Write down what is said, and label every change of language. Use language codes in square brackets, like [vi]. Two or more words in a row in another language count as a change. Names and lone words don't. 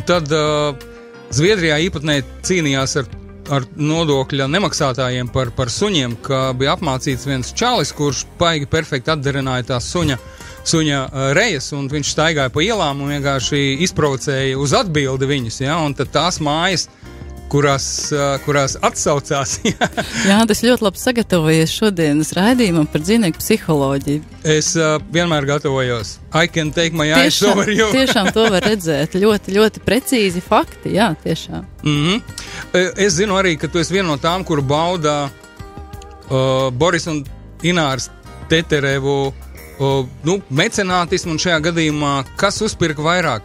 [lv] tad Zviedrijā īpatnēji cīnījās ar nodokļa nemaksātājiem par suņiem, ka bija apmācīts viens čalis, kurš paigi perfekti atdarināja tās suņa rejas, un viņš staigāja pa ielām un vienkārši izprovocēja uz atbildi viņus, ja, un tad tās mājas, kurās atsaucās. Jā, tas ļoti labi sagatavojies šodienas raidījumam par dzīvnieku psiholoģiju. Es vienmēr gatavojos. [en] I can take my eyes over you. [lv] Tiešām to var redzēt. Ļoti, ļoti precīzi fakti, jā, tiešām. Es zinu arī, ka tu esi viena no tām, kuru bauda Boris un Ināras Teterevu mecenātismu, un šajā gadījumā kas uzpirka vairāk?